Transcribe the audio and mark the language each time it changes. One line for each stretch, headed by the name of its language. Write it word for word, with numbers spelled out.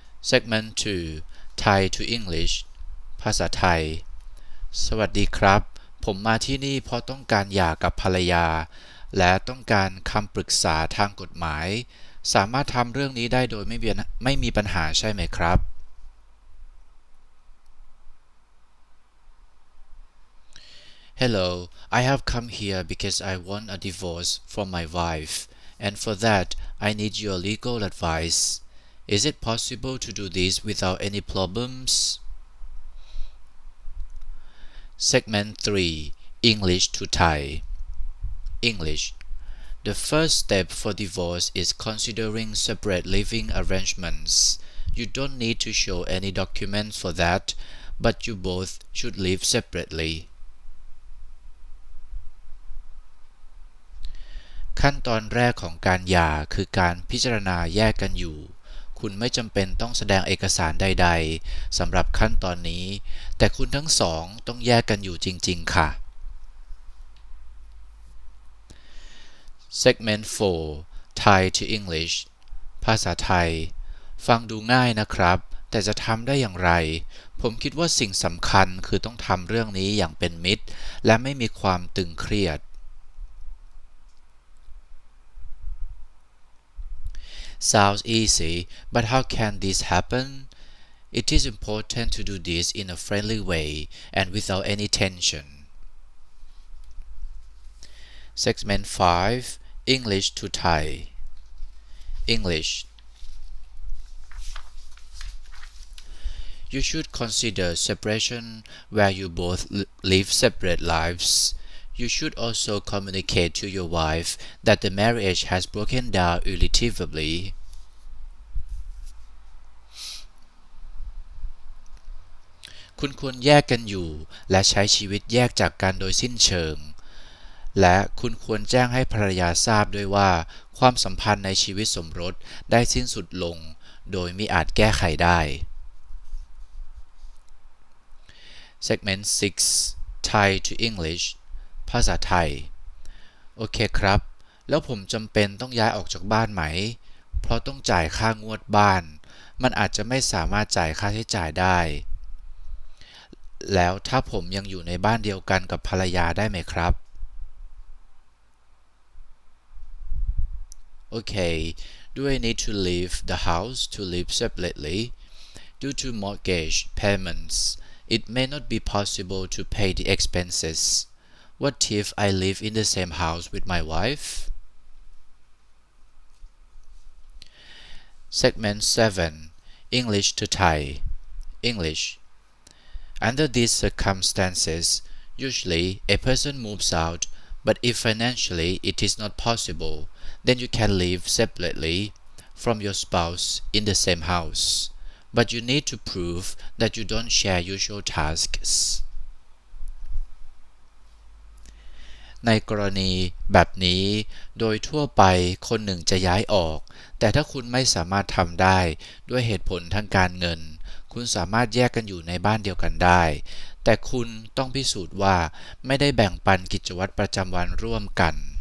Thai: Segment สอง
English: Thai to English
Thai: ภาษาไทย สวัสดีครับ ผมมาที่นี่เพราะต้องการหย่ากับภรรยา และต้องการคำปรึกษาทางกฎหมาย สามารถทำเรื่องนี้ได้โดยไม่เบียนไม่มีปัญหาใช่ไหมครับ
English: Hello, I have come here because I want a divorce from my wife, and for that I need your legal advice. Is it possible to do this without any problems? Segment three, English to Thai. English: The first step for divorce is considering separate living arrangements. You don't need to show any documents for that, but you both should live separately.
Thai: ขั้นตอนแรกของการหย่าคือการพิจารณาแยกกันอยู่ คุณไม่จำเป็นต้องแสดงเอกสารใดๆสำหรับขั้นตอนนี้ แต่คุณทั้งสองต้องแยกกันอยู่จริงๆค่ะ Segment สี่
English: Thai to English
Thai: ภาษาไทย ฟังดูง่ายนะครับ แต่จะทำได้อย่างไร ผมคิดว่าสิ่งสำคัญคือต้องทำเรื่องนี้อย่างเป็นมิตร และไม่มีความตึงเครียด
English: Sounds easy, but how can this happen? It is important to do this in a friendly way and without any tension. Segment five, English to Thai. English: You should consider separation where you both l- live separate lives. You should also communicate to your wife that the marriage has broken down irretrievably.
Thai: Kun kun แยกกันอยู่ และใช้ชีวิตแยกจากกันโดยสิ้นเชิง และคุณควรแจ้งให้ภรรยาทราบด้วยว่า ความสัมพันธ์ในชีวิตสมรสได้สิ้นสุดลง โดยมิอาจแก้ไขได้ Segment หก
English: Thai to English
Thai: ภาษาไทย โอเคครับ แล้วผมจำเป็นต้องย้ายออกจากบ้านไหม เพราะต้องจ่ายค่างวดบ้าน มันอาจจะไม่สามารถจ่ายค่าใช้จ่ายได้ แล้วถ้าผมยังอยู่ในบ้านเดียวกันกับภรรยาได้ไหมครับ
English: Okay, do I need to leave the house to live separately? Due to mortgage payments, it may not be possible to pay the expenses. What if I live in the same house with my wife? Segment seven, English to Thai. English: Under these circumstances, usually a person moves out, but if financially it is not possible, then you can live separately from your spouse in the same house. But you need to prove that you don't share usual tasks.
Thai: ในกรณีแบบนี้ โดยทั่วไปคนหนึ่งจะย้ายออก แต่ถ้าคุณไม่สามารถทำได้ด้วยเหตุผลทางการเงิน คุณสามารถแยกกันอยู่ในบ้านเดียวกันได้ แต่คุณต้องพิสูจน์ว่าไม่ได้แบ่งปันกิจวัตรประจำวันร่วมกัน